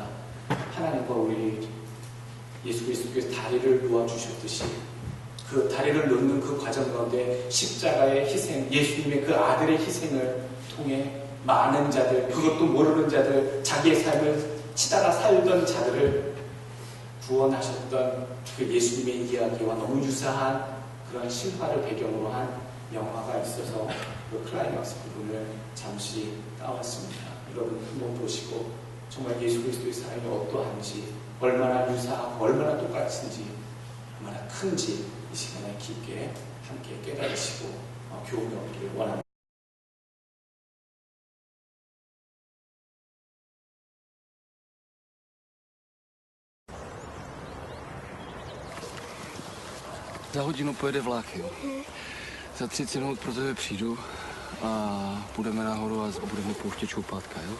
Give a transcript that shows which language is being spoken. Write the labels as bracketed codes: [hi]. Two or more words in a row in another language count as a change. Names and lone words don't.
[ko] 하나님과 우리 예수 그리스도께서 다리를 놓아주셨듯이 그 다리를 놓는 그 과정 가운데 십자가의 희생, 예수님의 그 아들의 희생을 통해 많은 자들, 그것도 모르는 자들, 자기의 삶을 치다가 살던 자들을 구원하셨던 그 예수님의 이야기와 너무 유사한 그런 실화를 배경으로 한 영화가 있어서 그 클라이막스 부분을 잠시 따왔습니다. 여러분 한번 보시고 정말 예수 그리스도의 사랑이 어떠한지, 얼마나 유사하고 얼마나 똑같은지, 얼마나 큰지 이 시간에 깊게 함께 깨달으시고 교훈을 얻기를 원합니다. [cs] Za hodinu pojede vlak, jo. Za 30 minut pro tebe přijdu a půjdeme nahoru a budeme pouštět čoupátka, jo.